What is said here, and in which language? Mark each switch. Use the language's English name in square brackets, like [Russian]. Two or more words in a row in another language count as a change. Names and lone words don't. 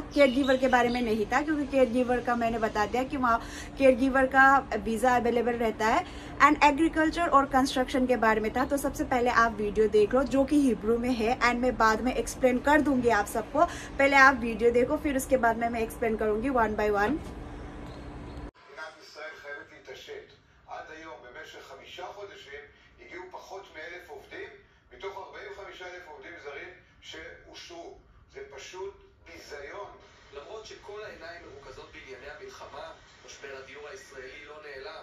[English] care giver [Hindi] के बारे में नहीं था क्योंकि [English] care giver [Hindi] का मैंने बता दिया कि वहाँ [English] care giver [Hindi] का [English] visa available [Hindi] रहता है। [English] and agriculture [Hindi] और कंस्ट्रक्शन के बारे में था। तो सबसे पहले आप वीडियो देख लो जो कि हिब्रू में है एंड मैं बाद में एक्सप्लेन कर दूंगी आप सबको। पहले आप वीडियो देखो, फिर उसके बाद में मैं एक्सप्लेन करूंगी [English] one by one. [Hebrew] למרות שכל העיניים מרוכזות בענייני המלחמה, משבר הדיור הישראלי לא נעלם.